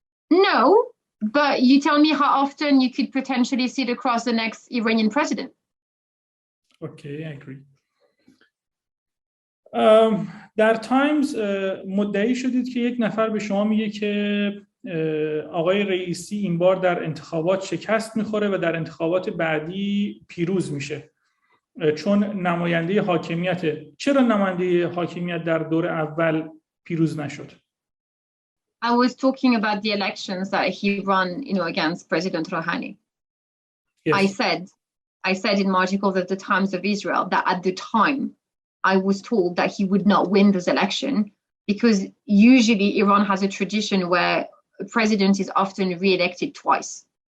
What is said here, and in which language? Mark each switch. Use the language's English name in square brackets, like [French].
[English] No, but you tell me how often you could potentially sit across the next Iranian president. Okay, I agree. [Persian] در تایمز مدعی شدید که یک نفر به شما میگه که آقای رئیسی این بار در انتخابات شکست میخوره و در انتخابات بعدی پیروز میشه چون نماینده حاکمیته. چرا نماینده حاکمیت در دور اول پیروز نشد؟ [English] I was talking about the elections that he ran, against President Rouhani. Yes. I said in my article at the Times of Israel that at the time I was told that he would not win this election because usually Iran has a tradition where a president is often re-elected twice.